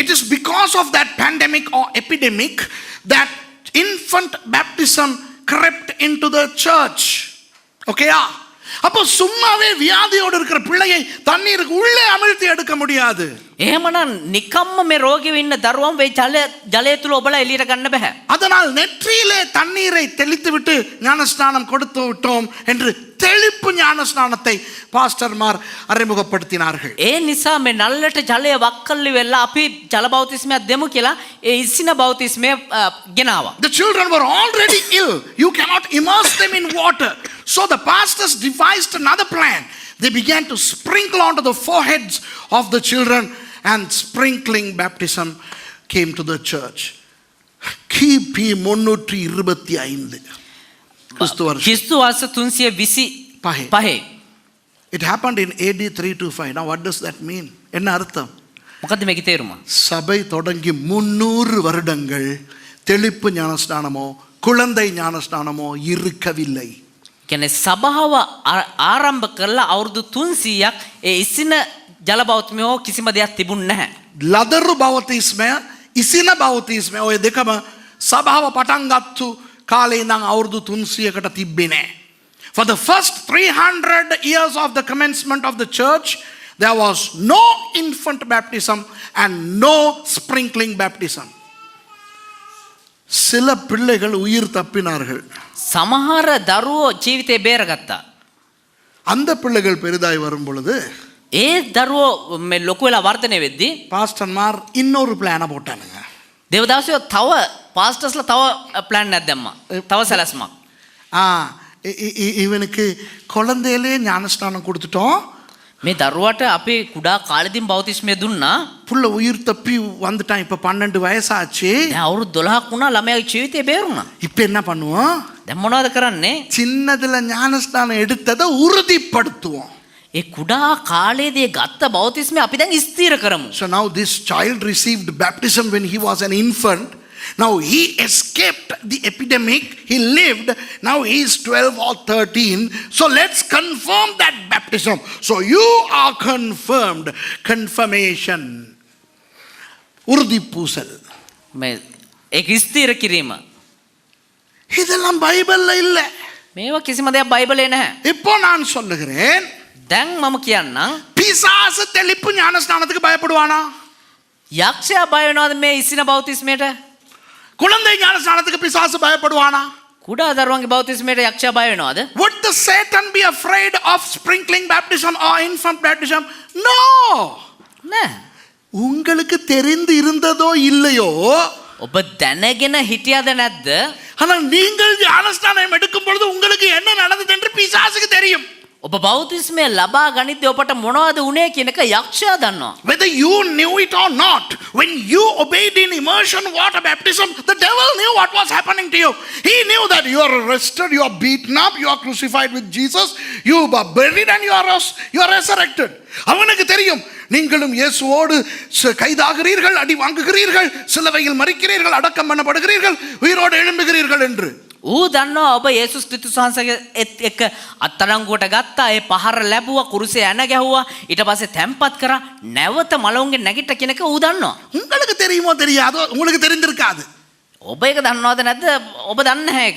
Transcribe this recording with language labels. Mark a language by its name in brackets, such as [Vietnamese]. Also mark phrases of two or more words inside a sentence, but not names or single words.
[English] It is because of that pandemic or epidemic that infant baptism crept into the church. Okay? [Tamil] அப்போ சும்மாவே வியாதியோடு இருக்கிற பிள்ளையை தண்ணீருக்கு உள்ளே அமிழ்த்தி எடுக்க முடியாது. [Sinhala] එහෙමනම් නිකම්ම මේ රෝගීව ඉන්න දරුවම් වේ ජලය තුල ඔබලා එළියට ගන්න බෑ. [Tamil] அதனால் நெற்றியிலே தண்ணீரை தெளித்து விட்டு ஞானஸ்நானம் கொடுத்து விட்டோம் என்று தெளிப்பு ஞானஸ்நானத்தை பாஸ்டர்மார் அறிமுகப்படுத்தினார்கள். [Sinhala] ඒ නිසා මේ නල්ලට ජලය වක්කල්ලි වෙලා අපි ජල බෞතිස්මයක් දෙමු කියලා ඒ ඉසින බෞතිස්මය ගෙනාවා. [English] The children were already ill. You cannot immerse them in water. So the pastors devised another plan. They began to sprinkle onto the foreheads of the children, and sprinkling baptism came to the church. [Tamil] கிபி 325 கிறிஸ்து வருஷம். [Sinhala] ක්‍රිස්තු වර්ෂ 325. [English] It happened in AD 325. Now what does that mean? [Tamil] என்ன அர்த்தம்? [Sinhala] මොකද්ද මේකේ තේරුම? [Tamil] சபை தொடங்கி 300 வருடங்கள் தெளிப்பு ஞானஸ்நானமோ குழந்தை ஞானஸ்நானமோ இருக்கவில்லை. [Sinhala] කියන්නේ සභාව ආරම්භ කරලා අවුරුදු 300ක් ඒ ඉසින ජල බෞතිස්මය කිසිම දෙයක් තිබුණ නැහැ. ලදරු බෞතිස්මය ඉසින බෞතිස්මය ඔය දෙකම සභාව පටන් ගත්තු කාලේ ඉඳන් අවුරුදු 300කට තිබ්බේ නැහැ. [English] For the first 300 years of the commencement of the church, there was no infant baptism and no sprinkling baptism. [Tamil] சில பிள்ளைகள் உயிர் தப்பினார்கள். [Sinhala] සමහර දරුවෝ ජීවිතේ බේරගත්තා. [Tamil] அந்த பிள்ளைகள் பெரிதாய் வரும் பொழுது [Sinhala] ඒ දරුවෝ මේ ලොකු වෙලා වර්ධනය වෙද්දී [Tamil] பாஸ்டர்மார் இன்னொரு பிளானை போட்டானுங்க. [Sinhala] දේවදාසයෝ තව පාස්ටර්ස්ලා තව ප්ලෑන් එකක් දැම්මා. තව සැලැස්මක්. [Tamil] இவனுக்கு குழந்தையிலே ஞானஸ்நானம் கொடுத்துட்டோம், [Sinhala] මේ දරුවට අපි කුඩා කාලෙදින් බෞතිස්මය දුන්නා. [Tamil] புள்ள உயிர் தப்பி வந்துட்டான், இப்ப 12 வயசாச்சு, [Sinhala] දැන් අවුරුදු 12ක් වුණා, ළමයාගේ ජීවිතේ බේරුණා. [Tamil] இப்ப என்ன பண்ணுவோம்? [Sinhala] දැන් මොනවද කරන්නේ? [Tamil] சின்னதுல ஞானஸ்நானம் எடுத்ததை உறுதிப்படுத்துவோம். [Sinhala] ඒ කුඩා කාලයේදී ගත්ත බෞතිස්මය අපි දැන් ස්ථිර කරමු. [English] So now this child received baptism when he was an infant. Now he escaped the epidemic, he lived, now he is 12 or 13. So let's confirm that baptism. So you are confirmed. Confirmation. [Tamil] உறுதி பூசல். [Sinhala] මේ ඒක ස්ථිර කිරීම. [Tamil] இதெல்லாம் பைபிள்ல இல்லை. [Sinhala] මේවා කිසිම දෙයක් බයිබලේ නැහැ. [Tamil] இப்போ நான் சொல்லுகிறேன், [Sinhala] දැන් මම කියන්නම් [Tamil] பிசாசு தெளிப்பு ஞானஸ்நானத்துக்கு பயப்படுவானா? [Sinhala] යක්ෂයා බය වෙනවද මේ ඉසින බෞතිස්මයට? [Tamil] குழந்தை ஞானஸ்நானத்துக்கு பிசாசு பயப்படுவானா? [Sinhala] කුඩා දරුවන්ගේ බෞතිස්මයට යක්ෂයා බය වෙනවද? [English] Would the Satan be afraid of sprinkling baptism or infant baptism? No. [Sinhala] නෑ. [Tamil] உங்களுக்கு தெரிந்து இருந்ததோ இல்லையோ, [Sinhala] ඔබ දැනගෙන හිටියද නැද්ද? [Tamil] ஆனால் நீங்கள் ஞானஸ்நானம் எடுக்கும் பொழுது உங்களுக்கு என்ன நடந்தது என்று பிசாசுக்கு தெரியும். [Sinhala] ඔබ බෞතිස්මය ලබා ගනිද්දී ඔබට මොනවද උනේ කියන එක යක්ෂයා දන්නවා. [English] Whether you knew it or not, when you obeyed in immersion water baptism, the devil knew what was happening to you. He knew that you are arrested, you are beaten up, you are crucified with Jesus, you are buried and you are resurrected. [Tamil] அவனுக்கு தெரியும் நீங்களும் இயேசுவோடு கைதாகிறீர்கள், அடி வாங்குகிறீர்கள், சிலுவையில் மரிக்கிறீர்கள், அடக்கம் பண்ணப்படுகிறீர்கள், உயிரோடு எழும்புகிறீர்கள் என்று. [Sinhala] ඌ දන්නවා ඔබ යේසුස් ක්‍රිස්තුස් වහන්සේගේ එක්ක අත්අඩංගුවට ගත්තා, ඒ පහර ලැබුවා, කුරුසේ ඇන ගැහුවා, ඊට පස්සේ තැම්පත් කරා, නැවත මලවුන්ගේ නැගිට කියන එක ඌ දන්නවා. [Tamil] உங்களுக்கு தெரியுமோ தெரியாதோ, உங்களுக்கு தெரிந்திருக்காது. [Sinhala] ඔබ ඒක දන්නවද නැද්ද? ඔබ දන්නේ නැහැ ඒක.